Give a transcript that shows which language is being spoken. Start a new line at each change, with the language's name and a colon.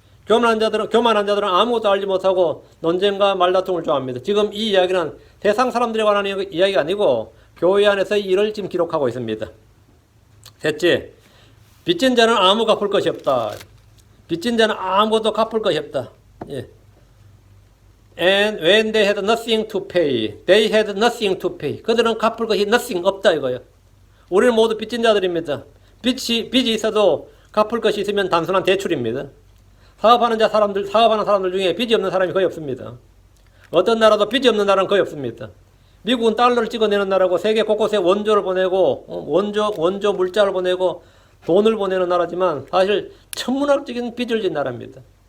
Korean: 교만한 자들은 아무것도 알지 못하고 논쟁과 말다툼을 좋아합니다. 지금 이 이야기는 세상 사람들에 관한 이야기가 아니고 교회 안에서 일을 지금 기록하고 있습니다. 셋째, 빚진 자는 아무 갚을 것이 없다. 빚진 자는 아무것도 갚을 것이 없다. 예.
English: And when they had nothing to pay, they had nothing to pay.
Korean: 그들은 갚을 것이 nothing 없다 이거예요. 우리는 모두 빚진 자들입니다. 빚이 있어도 갚을 것이 있으면 단순한 대출입니다. 사업하는 사람들 중에 빚이 없는 사람이 거의 없습니다. 어떤 나라도 빚이 없는 나라는 거의 없습니다. 미국은 달러를 찍어내는 나라고 세계 곳곳에 원조를 보내고 원조 물자를 보내고 돈을 보내는 나라지만 사실 천문학적인 빚을 진 나라입니다.